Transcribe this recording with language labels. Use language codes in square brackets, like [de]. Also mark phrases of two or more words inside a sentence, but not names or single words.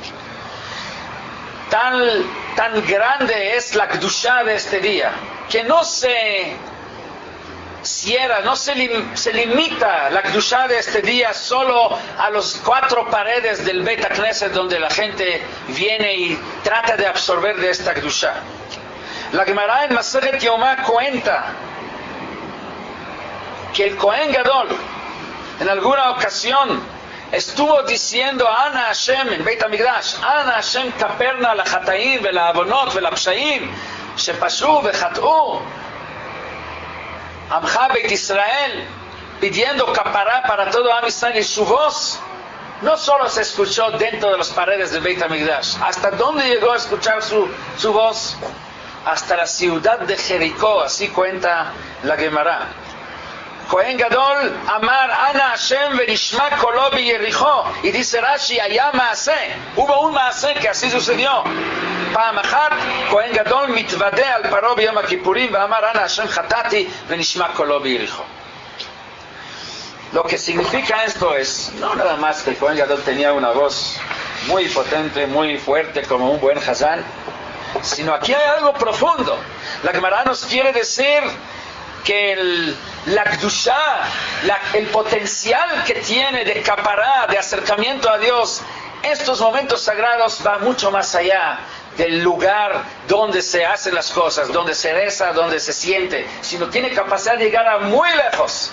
[es] Tan grande es la Kedushá de este día, que no se cierra, no se limita la Kedushá de este día solo a los 4 paredes del Beit HaKnesset donde la gente viene y trata de absorber de esta Kedushá. La Gemara en Masechet Yomá cuenta que el Kohen Gadol en alguna ocasión estuvo diciendo [he] אנא השם [es] en Beit HaMikdash, [he] אנא השם כפר נא לחטאים ולעוונות ולפשעים שפשעו וחטאו עמך בית ישראל, [es] pidiendo capará para todo Am Israel, y su voz no solo se escuchó dentro de las paredes del Beit HaMikdash. ¿Hasta dónde llegó a escuchar su voz? Hasta la ciudad de Jericó, así cuenta la Gemara. [he] כהן גדול אמר אנא השם ונשמע קולו ביריחו, [es] y dice Rashi, allá maaseh, hubo un maaseh que así sucedió. [he] פעם אחת כהן גדול מתוודה על פרעה ביום הכיפורים ואמר אנא השם חטאתי ונשמע קולו ביריחו. [es] Lo que significa esto es, no nada más que el Kohen Gadol tenía una voz muy potente, muy fuerte como un buen Hazán, sino aquí hay algo profundo. La Gemara nos quiere decir que la Kedushá, el potencial que tiene de capará, de acercamiento a Dios, estos momentos sagrados va mucho más allá del lugar donde se hacen las cosas, donde se reza, donde se siente, sino tiene capacidad de llegar a muy lejos.